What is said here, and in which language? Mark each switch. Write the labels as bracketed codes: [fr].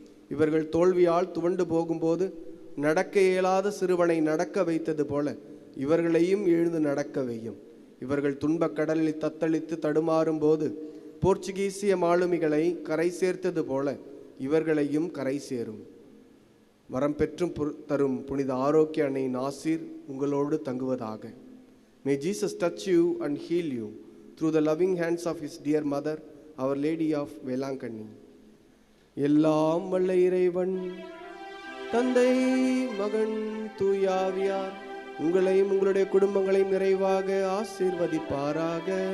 [ta] இவர்கள் தோல்வியால் துவண்டு போகும்போது நடக்க இயலாத சிறுவனை நடக்க வைத்தது போல இவர்களையும் எழுந்து நடக்க வையும். இவர்கள் துன்பக் கடலில் தத்தளித்து தடுமாறும் போது போர்ச்சுகீசிய மாலுமிகளை கரை சேர்த்தது போல இவர்களையும் கரை சேரும். வரம் பெற்றும் தரும் புனித ஆரோக்கிய அன்னையின் ஆசீர் உங்களோடு தங்குவதாக. [en] May Jesus touch you and heal you through the loving hands of his dear mother, Our Lady of Velankanni. [ta] எல்லாம் வல்ல இறைவன் தந்தை, மகன், தூயாவியார் உங்களையும் உங்களுடைய குடும்பங்களையும் நிறைவாக ஆசீர்வதிப்பாராக.